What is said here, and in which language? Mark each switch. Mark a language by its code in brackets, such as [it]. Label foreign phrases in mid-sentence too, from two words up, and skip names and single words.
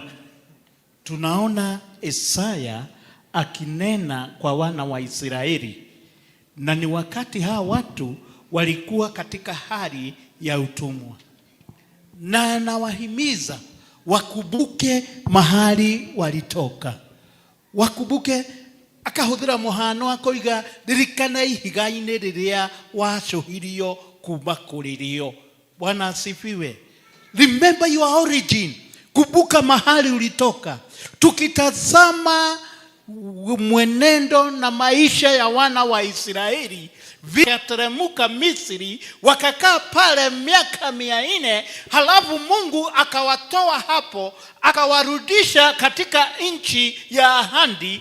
[sw] Tunaona Isaya akinena kwa wana wa Israeli, na ni wakati hawa watu walikuwa katika hali ya utumwa, na anawahimiza wakumbuke mahali walitoka, wakumbuke. [ki] Akahũthĩra mũhano akoiga, ririkana ihiga-inĩ rĩrĩa wacohirio kuma kũrĩ rĩo. [sw] Bwana asifiwe. [en] Remember your origin. [sw] Kumbuka mahali ulitoka. Tukitazama mwenendo na maisha ya wana wa Israeli, vikateremka Misri, wakakaa pale miaka 400, halafu Mungu akawatoa hapo, akawarudisha katika nchi ya ahadi.